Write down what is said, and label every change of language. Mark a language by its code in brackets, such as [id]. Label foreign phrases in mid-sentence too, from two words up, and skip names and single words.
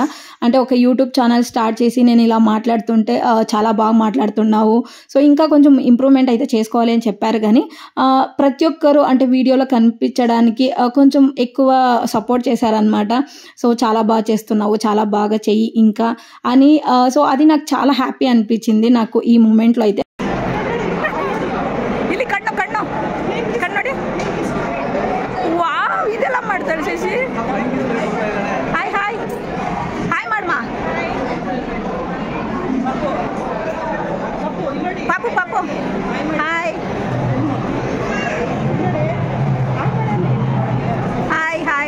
[te] అంటే ఒక [en] YouTube channel start [te] చేసి నేను ఇలా మాట్లాడుతుంటే చాలా బాగా మాట్లాడుతున్నావు, సో ఇంకా కొంచెం ఇంప్రూవ్మెంట్ అయితే చేసుకోవాలి అని చెప్పారు. కానీ ప్రతి ఒక్కరు అంటే వీడియోలో కనిపించడానికి కొంచెం ఎక్కువ సపోర్ట్ చేశారనమాట. సో చాలా బాగా చేస్తున్నావు, చాలా బాగా చెయ్యి ఇంకా అని. సో అది నాకు చాలా హ్యాపీ అనిపించింది నాకు ఈ మూమెంట్లో అయితే. [kn] ಇದೆಲ್ಲ ಮಾಡ್ತಾರೆ ಶಶಿ. [en] hi hi hi [kn] ಮಾಡಮ್ಮ. ಪಾಪು ಪಾಪು [en] hi hi hi.